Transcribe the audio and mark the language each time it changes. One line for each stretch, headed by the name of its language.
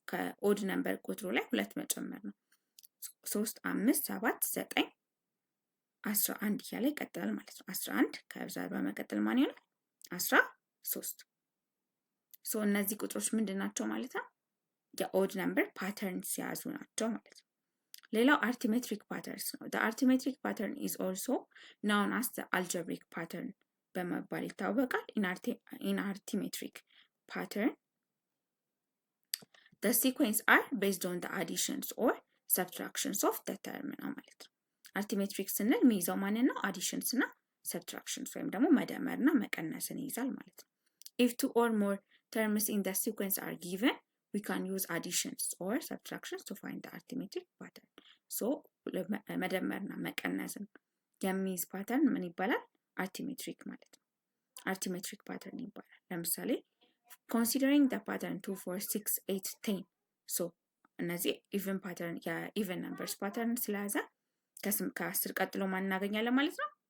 Amharic: ከኦድ ነምበር ቁጥሩ ላይ 2 መጨመር ነው። 3 5 7 9 11 እያለ ይቀጥላል ማለት ነው። 11 ከዛ በመቀጠል ማን ይሆናል? 13። እነዚህ ቁጥሮች ምንድን ናቸው ማለት ነው? የኦድ ነምበር ፓተርን ሲያዙ ናቸው ማለት ነው። ሌላው አርቲሜትሪክ ፓተርንስ ነው።
English: the arithmetic pattern is also known as the algebraic pattern
Amharic: በመባል ይታወቃል።
English: in arithmetic pattern the sequence are based on the additions or ሰብትራክሽንስ ኦፍ ዘ ተርም
Amharic: ነው ማለት ነው። አርቲሜትሪክ ስንል የሚይዘው ማንን ነው? አዲሽንስ እና ሰብትራክሽንስ ወይም ደግሞ መደመርና መቀነስን ይይዛል ማለት ነው።
English: if two or more terms in the sequence are given, we can use additions or subtractions to find the arithmetic pattern.
Amharic: so መደመርና መቀነስን የሚይዝ ፓተርን ምን ይባላል? አርቲሜትሪክ ማለት ነው። አርቲሜትሪክ ፓተርን ይባላል። ለምሳሌ
English: considering the pattern 2 4 6 8 10
Amharic: so እነዚህ ኢቨን ፓተርን የኢቨን ነምበርስ ፓተርን ስለያዘ ከ10 ቀጥሎ ማን እናገኛለን ማለት ነው?